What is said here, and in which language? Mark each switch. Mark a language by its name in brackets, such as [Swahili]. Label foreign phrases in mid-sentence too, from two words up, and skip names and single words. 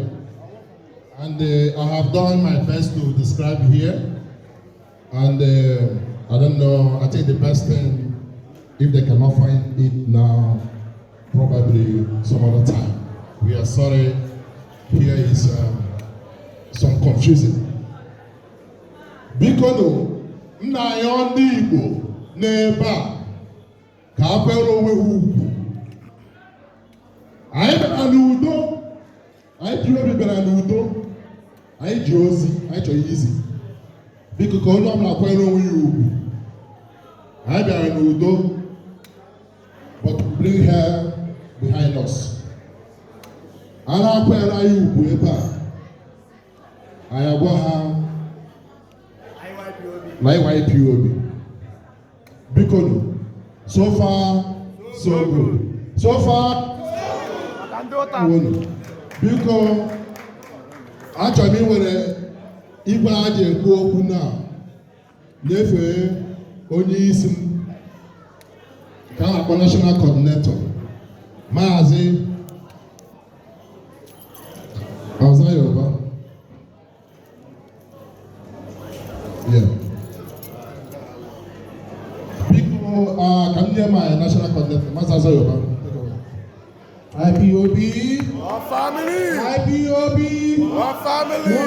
[English] And I have done my best to describe here. And I don't know, I think the best thing, if they cannot find it now, probably some other time. We are sorry, here is some confusion. [Igbo] Bikono, nna ya ndị Igbo n'ebe a ka a kwere onwe ha ugwu. Anyị bịara n'udo, anyị ji obi bịara n'udo, anyị ji ozi, anyị chọrọ izi. Biko ka onye ọbụla kwere onwe ya ugwu. Anyị bịara n'udo, [English] but bring her behind us. [Igbo] A na-akwere anyị ugwu ebe a, anyị agwa ha na IPOB. Bikono, [English] so far, so good. So far, [Igbo] biko achọrọ m iwere igwe a ji ekwu okwu na nyefee onye isi m ka a na-akpọ [English] national coordinator [Igbo] Maazị Ọza Yoruba. [English] Yeah. People can you hear my national coordinator Maazị Ọza Yoruba? IPOB. Our family. IPOB. Our family.